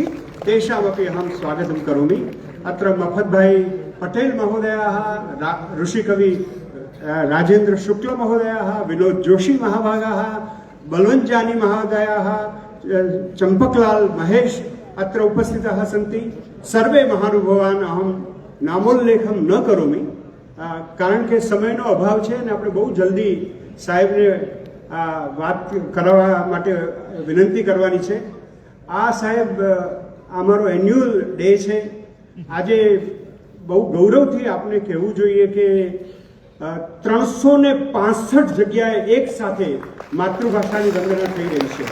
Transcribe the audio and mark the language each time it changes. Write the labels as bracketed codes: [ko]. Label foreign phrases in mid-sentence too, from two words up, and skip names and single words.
[sa] तेषामपि अहं स्वागतं करोमि. अत्र मफतभाई पटेल महोदयाः, ऋषिकवि राजेंद्र शुक्ल महोदयाः, विनोद जोशी महाभागाः, बलवंत जानी महोदयाः, चंपकलाल महेश अत्र उपस्थिताः सन्ति. सर्वे महानुभावान् अहं नामोल्लेखं न करोमि कारण के [gu] समयનો અભાવ છે અને આપણે બહુ જલ્દી સાહેબને વાત કરવા માટે વિનંતી કરવાની છે. આ સાહેબ અમારો [en] annual day [gu] છે. આજે બહુ ગૌરવથી આપણે કહેવું જોઈએ કે 365 જગ્યાએ એક સાથે માતૃભાષાની વંદના થઈ રહી છે.